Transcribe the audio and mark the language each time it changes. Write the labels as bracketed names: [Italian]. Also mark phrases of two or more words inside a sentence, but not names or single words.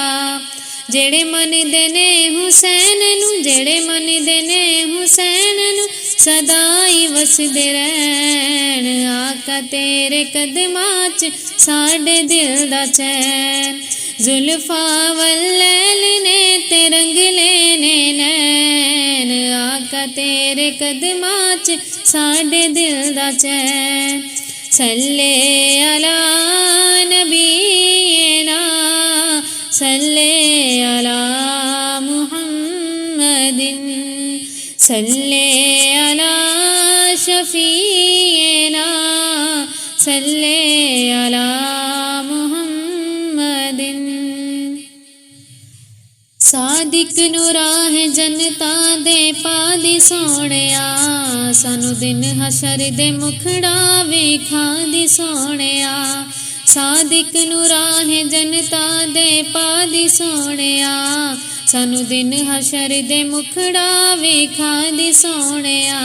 [Punjabi] جیہڑے من دینے حسین نوں، جیہڑے من دینے حسین نوں، سدائی وسدے رہن، آقا تیرے قدماں چ ساڈے دل دا چین. زلفاں واللیل نے تے رنگ لینے نین، آقا تیرے قدماں چ ساڈے دل دا چین. [Arabic] صلِّ على نبينا صلِّ على محمدٍ صلِّ على شفيعنا صلِّ على محمدٍ. [Punjabi] صادق نوں راہ جنتاں دے پا دی سوہنیا، سانوں دن حشر دے مکھڑا ویکھا دی سوہنیا. صادق نوں راہ جنتاں دے پا دی سوہنیا، سانوں دن حشر دے مکھڑا ویکھا دی سوہنیا.